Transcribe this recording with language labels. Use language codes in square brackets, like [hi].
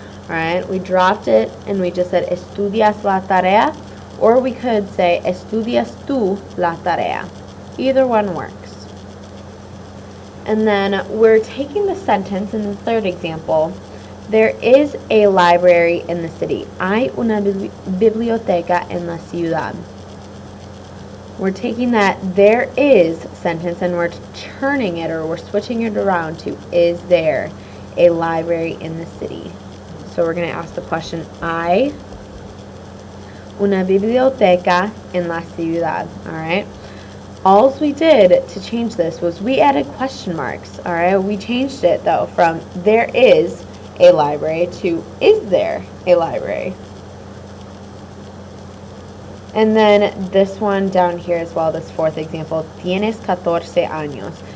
[en] Alright, we dropped it and we just said, [es] ¿estudias la tarea? [en] Or we could say, [es] ¿estudias tú la tarea? [en] Either one works. And then we're taking the sentence in the third example. There is a library in the city. [es] Hay una biblioteca en la ciudad. [en] We're taking that there is sentence and we're turning it, or we're switching it around to, is there a library in the city? So we're going to ask the question, [es] ¿hay una biblioteca en la ciudad? [en] Alright. All we did to change this was we added question marks. Alright. We changed it though from there is a library to is there a library? And then this one down here as well, this fourth example, [es] tienes 14 años.